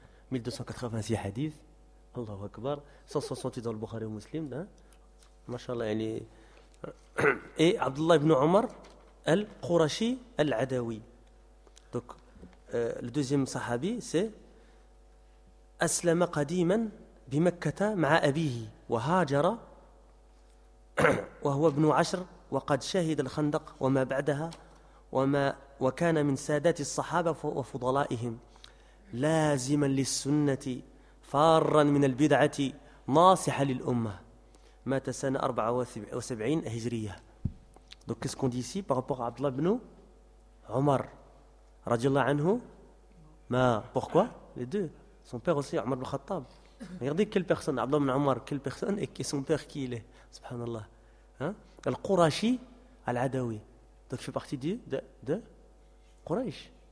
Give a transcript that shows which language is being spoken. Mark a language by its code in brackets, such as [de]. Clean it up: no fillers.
[fr] 1286 hadiths. Allahu Akbar. 168 dans le Bukhari ou Muslim. Hein? Mashallah, il est. Et Abdullah ibn Omar al-Qurashi al-Adawi. Donc le deuxième sahabi, c'est Aslama Qadiman bimakkata ma'a abihi wa hajara. [ar] وهو ابن عشر وقد شهد الخندق وما بعدها وما وكان من سادات الصحابة وفضلائهم لازما للسنة فارا من البدعة ناصحا للأمة مات سنة 74 هجرية. [fr] Donc qu'est-ce qu'on dit ici par rapport à Abdullah ibn Omar رضي الله عنه ما pourquoi les deux son père aussi Omar ibn Khattab. Regardez quelle personne Abdullah ibn Omar, quelle personne et son père qui il est. Subhanallah. Al-Qurashi al-Adawi. Donc il fait partie de Quraysh.